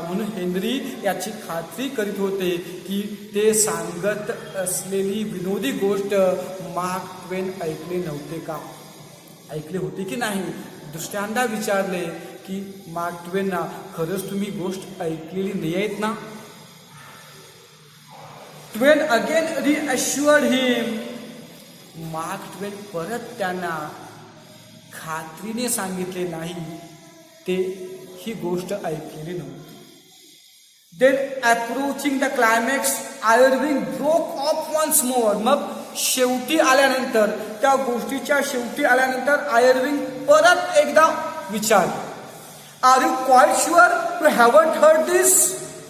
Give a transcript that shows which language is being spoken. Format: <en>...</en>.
<mr>म्हणून हेनरी याची खात्री करीत होते की ते सांगत असलेली विनोदी गोष्ट मार्क ट्वेन ऐकले नव्हते का, ऐकले होते की नाही. दुसऱ्यांदा विचारले की मार्क ट्वेनना, खरंच तुम्ही गोष्ट ऐकलेली नाही आहेत ना?</mr> <en>Twain again reassured him.</en> <mr>मार्क ट्वेन परत त्यांना खात्रीने सांगितले नाही ते ही गोष्ट ऐकलेली नव्हती.</mr> <en>Then approaching the climax Irving broke off once more.</en> <mr>मग शेवटी आल्यानंतर, त्या गोष्टीच्या शेवटी आल्यानंतर आयर्विंग परत एकदा विचारले,</mr> <en>Are you quite sure you haven't heard this?</en>